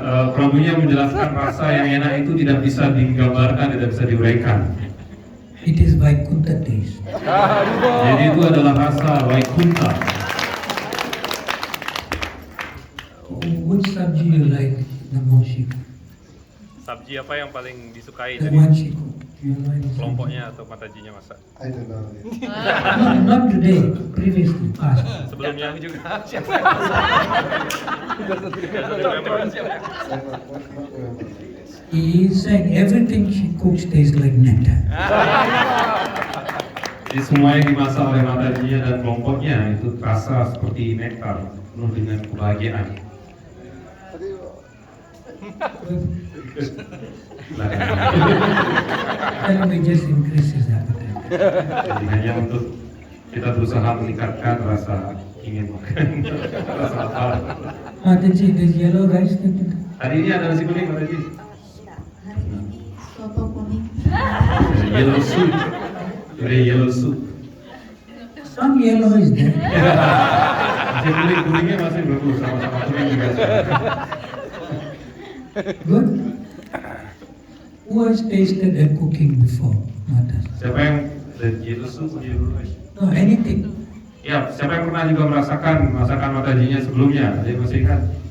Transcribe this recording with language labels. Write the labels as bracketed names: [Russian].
[Indonesian] Prabunya menjelaskan rasa yang enak itu tidak bisa digambarkan, tidak bisa diuraikan. [English] It is Vaikuntha taste. [Indonesian] Jadi itu adalah rasa Vaikuntha. [English] Which subji you like the most? Shiku? [Indonesian] Sabji apa yang paling disukai [English] The [Indonesian] dari [English] one Shiku. You know any subji? [Indonesian] kelompoknya atau Matajinya masak? [English] I don't know. No, not today. Previously, past. [Indonesian] Sebelumnya juga. Saya [English] not remember. He is saying everything she cooks tastes like nectar. [Indonesian] Jadi semua yang dimasak oleh Matajinya dan kelompoknya itu rasa seperti nektar, penuh dengan kebahagiaan. [English] Then we just increase his appetite. [Indonesian] Jadi hanya untuk kita berusaha meningkatkan rasa ingin makan, rasa lapar. [English] Mataji, there's yellow rice. [Indonesian] Hari ini ada nasi kuning, Mataji. Soto kuning. [English] Yellow soup. Today yellow soup. Some yellow is there. [Indonesian] Masih kuningnya masih bagus, sama-sama kuning juga. [English] Good. Who has tasted a cooking before? Matas. [Indonesian] Siapa yang [English] yellow soup, yellow rice? No, anything. [Indonesian] Ya, siapa yang pernah juga merasakan masakan Matajinya sebelumnya? Ada yang masih ingat?